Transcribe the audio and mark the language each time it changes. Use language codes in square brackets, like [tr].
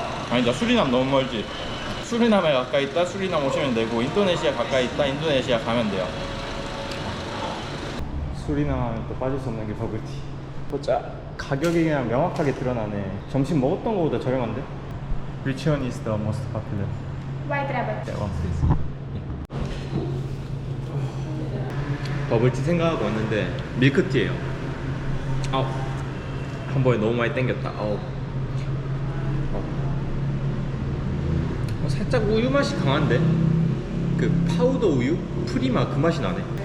[ko] 아니다, 수리남 너무 멀지. 수리남에 가까이 있다 수리남 오시면 되고, 인도네시아 가까이 있다 인도네시아 가면 돼요. 수리남 하면 또 빠질 수 없는 게 버블티. 보자, 가격이 그냥 명확하게 드러나네. 점심 먹었던 거보다 저렴한데? [en] Which one is the most popular? White rabbit. That one please. [ko] 버블티 생각하고 왔는데 밀크티예요. 한 번에 너무 많이 땡겼다. 살짝 우유 맛이 강한데? 그 파우더 우유? 프리마 그 맛이 나네.